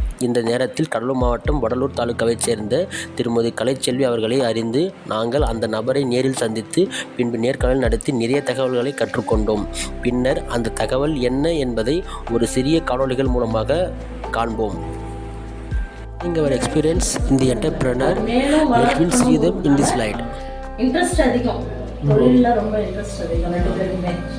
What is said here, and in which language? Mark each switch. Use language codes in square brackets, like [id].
[ta] இந்த நேரத்தில் கடலூர் மாவட்டம் வடலூர் தாலுகாவைச் சேர்ந்த திருமதி கலைச்செல்வி அவர்களை அறிந்து நாங்கள் அந்த நபரை நேரில் சந்தித்து பின்பு நேர்காணல் நடத்தி நிறைய தகவல்களை கற்றுக்கொண்டோம். பின்னர் அந்த தகவல் என்ன என்பதை ஒரு சிறிய காணொளிகள் மூலமாக காண்போம். [en] Our experience in the entrepreneur, let me see them in this slide. [ta] Interest அதிகம், தொழிலில் ரொம்ப இன்ட்ரெஸ்ட் அதிகம் ரெண்டு பேருமே.